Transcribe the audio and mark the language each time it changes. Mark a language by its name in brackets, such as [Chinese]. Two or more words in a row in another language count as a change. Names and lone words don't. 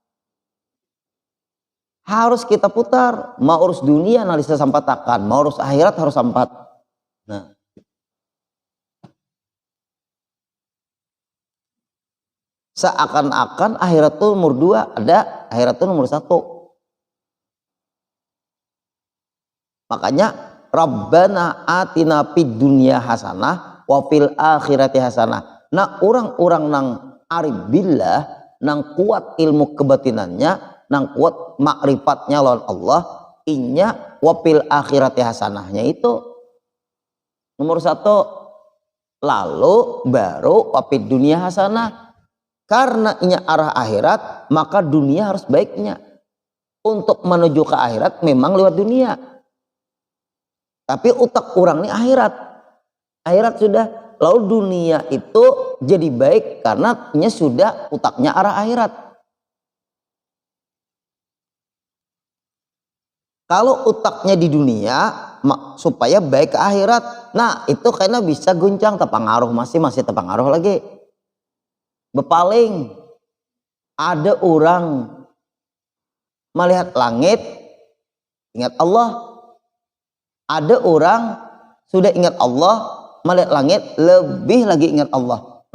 [Banjar] Harus kita putar, mau urus dunia nah bisa sampatakan, mau urus akhirat harus sampat. Nah, seakan-akan akhirat itu nomor 2, ada akhirat itu nomor 1. [Arabic] Makanya ربنا آتنا في الدنيا حسنة وفي الآخرة حسنة. [Banjar] Nah, orang-orang nang [Arabic] عارف بالله, [Banjar] nang kuat ilmu kebatinannya, nang kuat makrifatnya lawan Allah, inya [Arabic] وفي الآخرة [Banjar] hasanahnya itu nomor 1. Lalu baru [Arabic] وفي الدنيا حسنة. [Banjar] Karena inya arah akhirat, maka dunia harus baiknya. Untuk menuju ke akhirat memang lewat dunia. Tapi utak orang ini akhirat. Akhirat sudah. Lalu dunia itu jadi baik karena inya sudah utaknya arah akhirat. Kalau utaknya di dunia supaya baik ke akhirat. Nah itu karena bisa guncang, terpengaruh masih terpengaruh lagi. Bepaling ada orang melihat langit ingat Allah, ada orang sudah ingat Allah melihat langit lebih lagi ingat Allah.